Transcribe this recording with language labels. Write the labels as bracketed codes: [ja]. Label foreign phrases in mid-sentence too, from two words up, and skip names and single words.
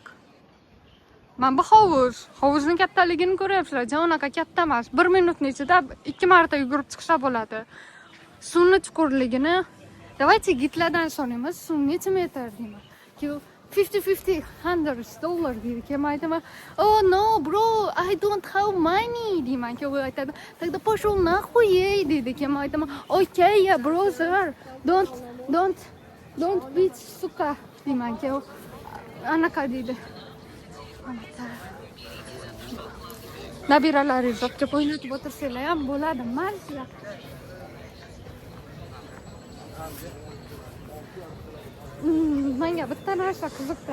[uz] Mana bu hovuz. Hovuzning kattaligini ko'ryapsizlar. Unaqa katta emas. 1 minutning ichida 2 marta yugurib chiqsa bo'ladi. Suvni chuqurligini Давайте gitlardan so'raymiz. Suv necha metr deyman. $50 $100 deydi. Kim aytadi? [en] Oh no, bro, I don't have money deyman. [uz] Kim aytadi? [ru] Тогда пошел нахуй [uz] deydi. Kim aytadi? [en] Okay, yeah, brother. Don't beat suka deyman. [uz] Kim anaqa deydi. Nabiralaringiz o'qib o'ynatib o'tirsanglar ham bo'ladi. Mayli. Menga bitta narsa qiziqda.